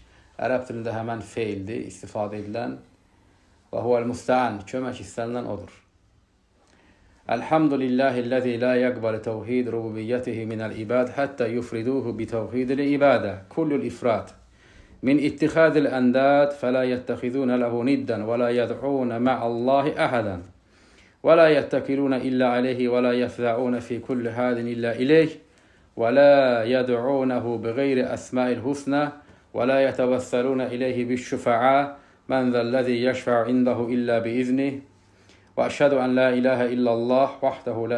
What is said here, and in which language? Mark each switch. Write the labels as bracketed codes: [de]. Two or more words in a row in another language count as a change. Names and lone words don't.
[az] Ərəb dilində həmən feildir, istifadə edilən. Və [ar] هو المستعان, [az] kömək istənilən odur. [ar] الحمد لله الذي لا يقبل توحيد ربوبيته من العباد حتى يفرده بتوحيد العبادة. كل الإفراد من اتخاذ الأنداد فلا يتخذون له ندا ولا يدعون مع الله أحدا. ولا يتكلون إلا عليه ولا يفزعون في كل حال إلا إليه ولا يدعونه بغير أسماء الحسنى ولا يتوسلون إليه بالشفعاء من ذا الذي يشفع عنده إلا بإذنه وأشهد أن لا إله إلا الله وحده لا